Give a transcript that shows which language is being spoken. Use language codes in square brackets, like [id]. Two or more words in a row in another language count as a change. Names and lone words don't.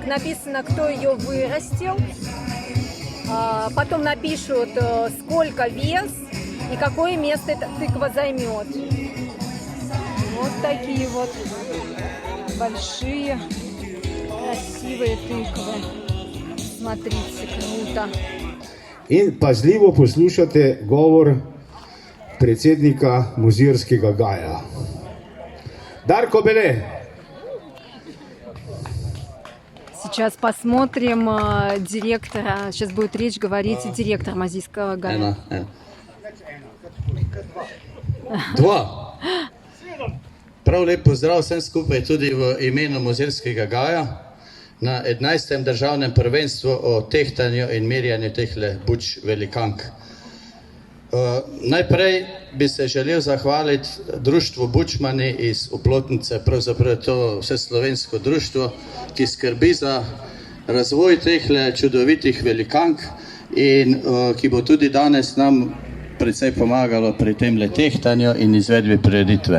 [ru] Написано, кто ее вырастил. Потом напишут, сколько вес и какое место эта тыква займет. Вот такие вот большие, красивые тыквы. Смотрите, круто. [sl] In pazljivo poslušate govor predsednika Ozerskega gaja. Darko Bele. [ru] Сейчас посмотрим директора. Сейчас будет речь говорить директор Озерского гая. [sl] Dva. Prav lep pozdrav vsem skupaj tudi v imenu Ozerskega gaja na 11. državnem prvenstvu o tehtanju in merjanju tehle buč velikank. Najprej bi se želel zahvaliti društvu Bučmani iz Oplotnice, pravzaprav to vseslovensko društvo, ki skrbi za razvoj tehle čudovitih velikank in ki bo tudi danes nam precej pomagalo pri temle tehtanju in izvedbi prireditve.